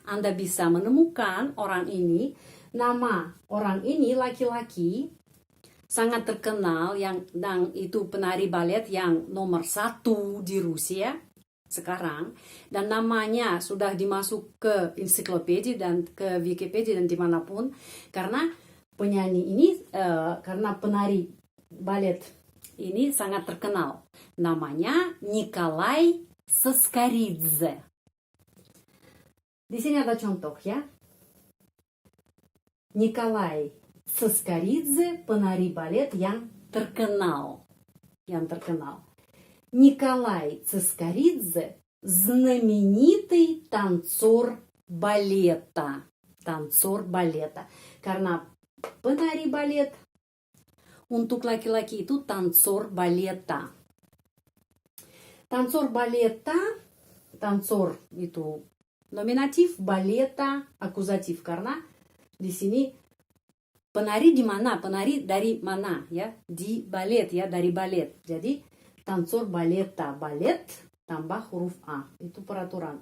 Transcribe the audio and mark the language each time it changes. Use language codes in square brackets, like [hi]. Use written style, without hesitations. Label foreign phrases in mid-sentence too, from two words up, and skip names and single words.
[id] Anda bisa menemukan orang ini. Nama orang ini laki-laki sangat terkenal dan itu penari balet yang nomor 1 di Rusia sekarang, dan namanya sudah dimasuk ke ensiklopedia dan ke Wikipedia dan dimanapun, karena penyanyi ini karena penari balet ini sangat terkenal. Namanya Nikolai Saskaridze. Di sini ada contoh ya. Nikolai Saskaridze penari balet yang terkenal. [ru] Николай Цискоридзе знаменитый танцор балета. Танцор балета. [id] Karena penari balet untuk laki-laki itu [ru] танцор балета. Танцор балета, [id] танцор itu nominatif, baleta akuzatif karena di sini penari di mana, penari dari mana ya, di balet ya, dari balet. Jadi [ru] танцор балета, [id] balet tambah huruf A, itu peraturan.